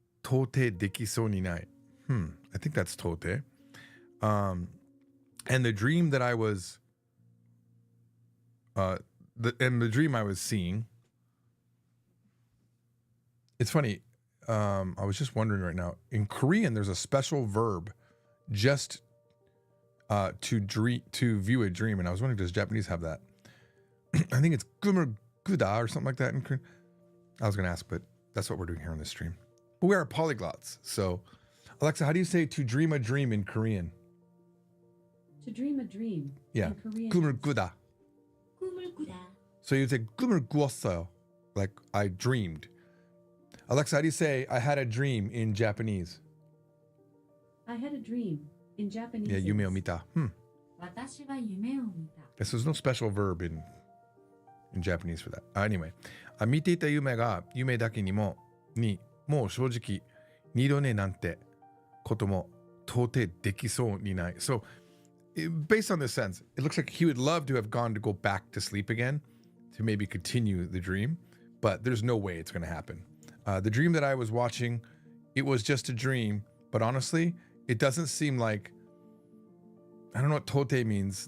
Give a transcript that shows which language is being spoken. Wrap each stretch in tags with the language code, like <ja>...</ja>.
<ja>Tote dekisou ni nai.</ja> <en>I think that's tote. And the dream that I was, the dream I was seeing. It's funny. I was just wondering right now. In Korean, there's a special verb, just to view a dream, and I was wondering, does Japanese have that? I think it's gumur guda or something like that in Korean. I was going to ask, but that's what we're doing here on this stream. But we are polyglots. So, Alexa, how do you say to dream a dream in Korean? To dream a dream. Yeah. In Korean.</en> <ko>Gumur guda. 꾸물꾸다.</ko> <en>So you say</en> <ko>gumur guoseo,</ko> <en>like I dreamed. Alexa, how do you say I had a dream in Japanese? I had a dream. In Japanese.</en> <ja>Yeah, yume o mita. 私は夢を見た.</ja> <en>Yes, there's no special verb in Japanese for that.</en> <ja>Anyway, 見ていた夢が夢だけにもう正直二度寝なんてことも到底できそうにない.</ja> <en>So, based on this sense, it looks like he would love to have gone to go back to sleep again to maybe continue the dream, but there's no way it's going to happen. The dream that I was watching, it was just a dream, but honestly, it doesn't seem like, I don't know what tote means.</en>